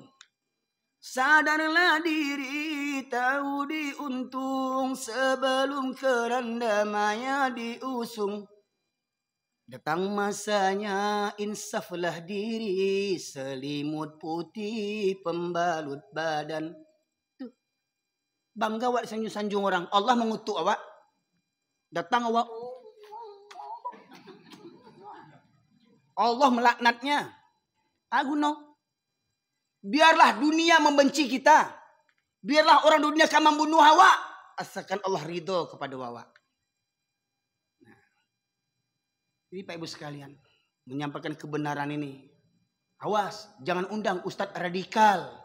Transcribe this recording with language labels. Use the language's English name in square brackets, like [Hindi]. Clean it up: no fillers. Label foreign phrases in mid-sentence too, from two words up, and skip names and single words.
[Indonesian] Sadarlah diri, tahu diuntung, sebelum keranda maya diusung. Datang masanya, insaflah diri, selimut putih pembalut badan. Tuh. Bangga awak disanjung-sanjung orang, Allah mengutuk awak. Datang awak, Allah melaknatnya. Aguno. Biarlah dunia membenci kita. Biarlah orang dunia akan membunuh awak. Asalkan Allah ridho kepada awak. Nah, ini Pak Ibu sekalian. Menyampaikan kebenaran ini. Awas, jangan undang ustadz radikal.